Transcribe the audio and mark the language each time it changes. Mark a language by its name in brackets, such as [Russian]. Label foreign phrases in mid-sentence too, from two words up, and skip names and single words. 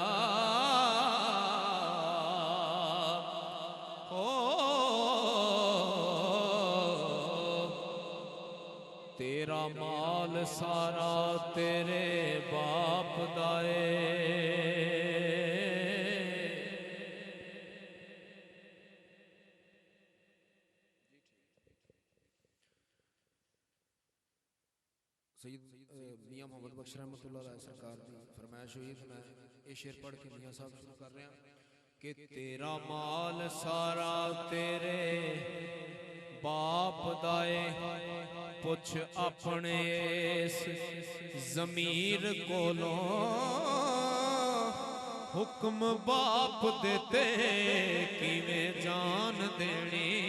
[Punjabi] تیرا مال سارا تیرے باپ دائے، سعید میاں محمد بخش رحمت اللہ [Urdu] علیہ سرکار کی فرمائش ہوئی تو میں یہ شعر پڑھ کے میاں صاحب شروع کر رہے ہیں کہ [Punjabi] تیرا مال سارا تیرے باپ دائے، پچھ اپنے اس ضمیر کولوں، حکم باپ دے تے کویں جان دینی.